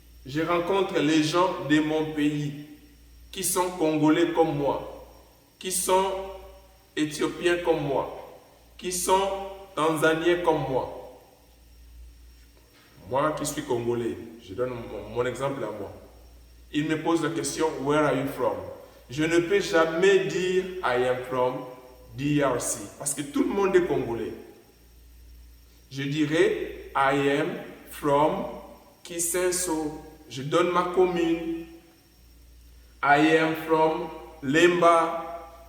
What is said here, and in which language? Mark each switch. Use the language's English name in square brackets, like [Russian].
[French] Je rencontre les gens de mon pays qui sont congolais comme moi, qui sont éthiopiens comme moi, qui sont tanzaniens comme moi. Moi qui suis congolais, je donne mon exemple à moi. Il me pose la question, [English] where are you from? [French] Je ne peux jamais dire [English] I am from DRC [French] parce que tout le monde est congolais. Je dirais [English] I am from Kisenso. [French] Je donne ma commune. [English] I am from Lemba.